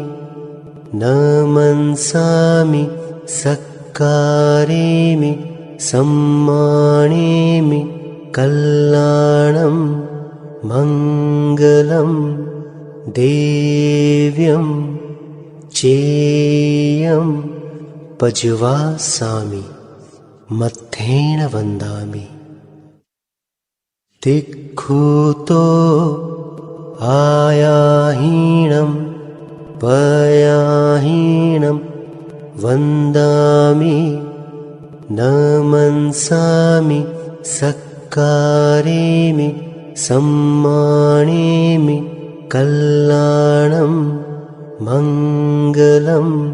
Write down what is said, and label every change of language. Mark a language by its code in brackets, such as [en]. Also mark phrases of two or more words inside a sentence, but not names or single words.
[pra] નમંસામિ સક્કારેમિ સમ્માણેમિ કલ્યાણમ મંગલમ દેવ્યમ ચેયમ પજવાસામિ મથ્થેન વંદામિ. તિખુતો આયાહીણમ पयाहीनं वन्दामि न मनसामि सक्कारेमि सम्मानेमि कल्याणं मङ्गलं